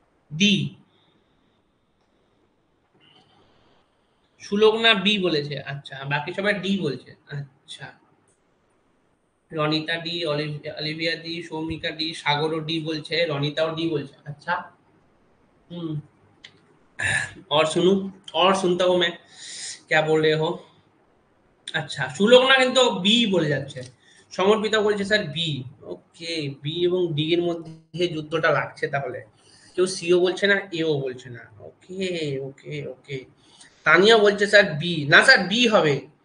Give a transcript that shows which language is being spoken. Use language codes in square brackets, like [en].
[bn] D, Sulagna B বলেছে, আচ্ছা বাকি সবাই ডি বলছে। আচ্ছা, Ronita D, Olivia D, সৌমিকা D, সাগরও D বলছে, রনিতাও ডি বলছে। [hi] अच्छा। हम्म। और सुनू, और सुनता हूँ मैं, क्या बोल रहे हो। [bn] আচ্ছা, সুলগ্না কিন্তু বি বলে যাচ্ছে, সমর্পিতা বলছে স্যার বি। ওকে, বি এবং ডি এর মধ্যে যুদ্ধটা লাগছে তাহলে, কেউ সিও বলছে না, এও বলছে না। ওকে ওকে ওকে, তানিয়া বলছে স্যার বি, না স্যার বি হবে।